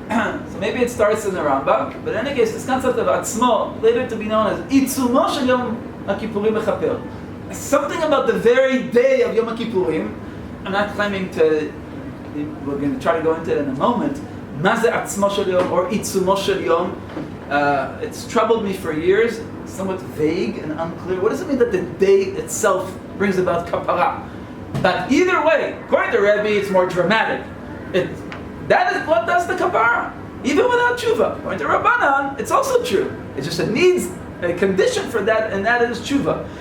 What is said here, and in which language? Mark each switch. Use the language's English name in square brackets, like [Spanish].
[English] So maybe it starts in the Rambam, but in any case, this concept of עצמו, later to be known as [Hebrew] עיצומו של יום הכיפורים מכפר. [English] Something about the very day of Yom Kippurim. I'm not claiming to, we're going to try to go into it in a moment. [Hebrew] מה זה עצמו של יום or עיצומו של יום? [English] It's troubled me for years, somewhat vague and unclear. What does it mean that the day itself brings about kapara? But either way, according to Rebbe, it's more dramatic. That is what does the kapara, even without tshuva. According to Rabbanan, it's also true. It just needs a condition for that, and that is tshuva.